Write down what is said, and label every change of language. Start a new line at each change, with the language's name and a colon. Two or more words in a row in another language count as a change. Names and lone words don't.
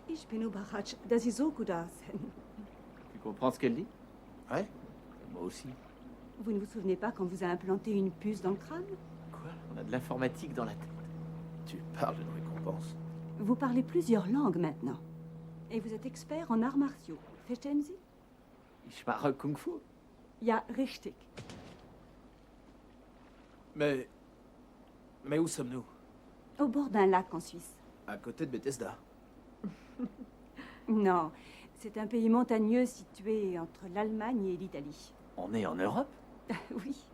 German: Ich bin überrascht, dass Sie so gut aussehen.
French: Tu comprends ce qu'elle dit? Ouais. Moi aussi. Vous ne vous souvenez pas quand vous a implanté une puce dans le crâne? Quoi? On a de l'informatique dans la tête. Tu parles d'une récompense. Vous parlez plusieurs langues maintenant. Et vous êtes expert en arts martiaux.
German: Verstehen Sie? Ich mache Kung Fu. Ja, richtig.
French: Mais où sommes-nous? Au bord d'un lac en Suisse. À côté de Bethesda. Non, c'est un pays montagneux situé entre l'Allemagne et l'Italie. On est en Europe? Oui.